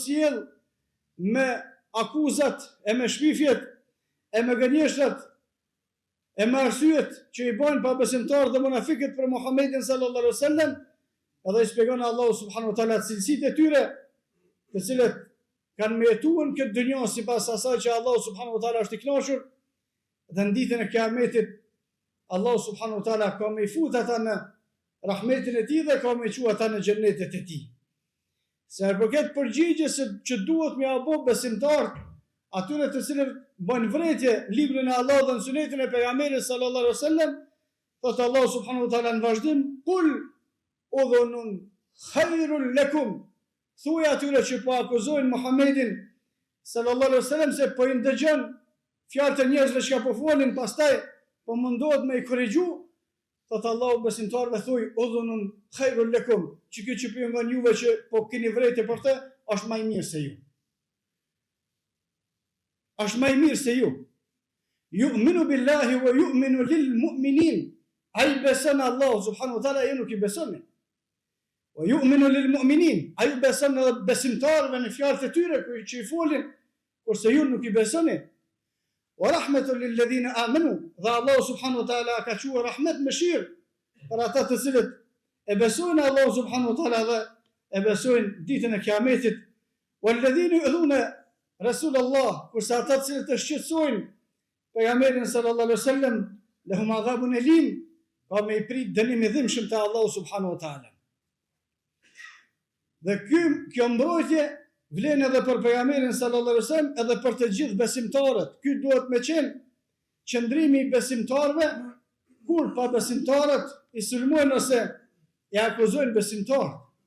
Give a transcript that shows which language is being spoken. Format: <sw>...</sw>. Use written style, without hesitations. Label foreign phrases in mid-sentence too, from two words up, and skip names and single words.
<sq>sjell me akuzat e me shpifjet e me gënjeshtrat e me arsyet që i bojnë pa besimtarë dhe munafikët për Muhammedin</sq> <ar>صلى الله عليه وسلم,</ar> <sq>edhe i shpjegon Allahu</sq> <ar>سبحانه وتعالى</ar> <sq>cilësitë e tyre, të cilët kanë mjetuar këtë dynjë sipas asaj që Allahu</sq> <ar>سبحانه وتعالى</ar> <sq>është i kënaqur, dhe në ditën e Kiametit Allahu</sq> <ar>سبحانه وتعالى</ar> <sq>ka më fut ata në rahmetin e tij dhe ka më quajtur ata në xhennetet e tij. Se përket përgjigjes që duhet me apo besimtar, atyre të cilët bëjnë vretje librin e Allahut dhe në sunetin e pejgamberit</sq> <ar>صلى الله عليه وسلم,</ar> <sq>thot Allahu</sq> <ar>سبحانه وتعالى</ar> <sq>në vazhdim,</sq> <ar>قل أذن خير لكم,</ar> <sq>thuaj atyre që po akuzojnë Muhammedin</sq> <ar>صلى الله عليه وسلم</ar> <sq>se po i ndëgjon fjalët e njerëzve që po folin, pastaj po mundohet me i korrigju. Thot Allahu besimtarëve thuaj</sq> <ar>أذن خير لكم,</ar> <sq>që kjo që pyet nga juve që po keni vrejtje për të, është më i mirë se ju. Është më i mirë se ju.</sq> <ar>يؤمن بالله ويؤمن للمؤمنين.</ar> <sq>Ai beson Allahu</sq> <ar>سبحانه وتعالى,</ar> <sq>ju nuk i besoni.</sq> <ar>ويؤمن للمؤمنين.</ar> <sq>Ai beson edhe besimtarëve në fjalët e tyre që i folin, kurse ju nuk i besoni.</sq> <ar>ورحمة للذين آمنوا,</ar> <sq>dhe Allahu</sq> <ar>سبحانه وتعالى</ar> <sq>ka thënë rahmet mëshirë për ata të cilët e besojnë Allahu</sq> <ar>سبحانه وتعالى</ar> <sq>dhe e besojnë ditën e Kiametit.</sq> <ar>والذين يؤذون رسول الله,</ar> <sq>kurse ata të cilët e shqetësojnë pejgamberin</sq> <ar>صلى الله عليه وسلم, لهم عذاب أليم,</ar> <sq>ka me i prit dënim i dhimbshëm te Allahu</sq> <ar>سبحانه وتعالى.</ar> <sq>Dhe kjo mbrojtje vlen edhe për pejgamberin</sq> <ar>صلى الله عليه وسلم,</ar> <sq>edhe për të gjithë besimtarët. Ky duhet me qenë qëndrimi i besimtarëve, kur pa besimtarët i sulmojnë ose i akuzojnë besimtarët.</sq>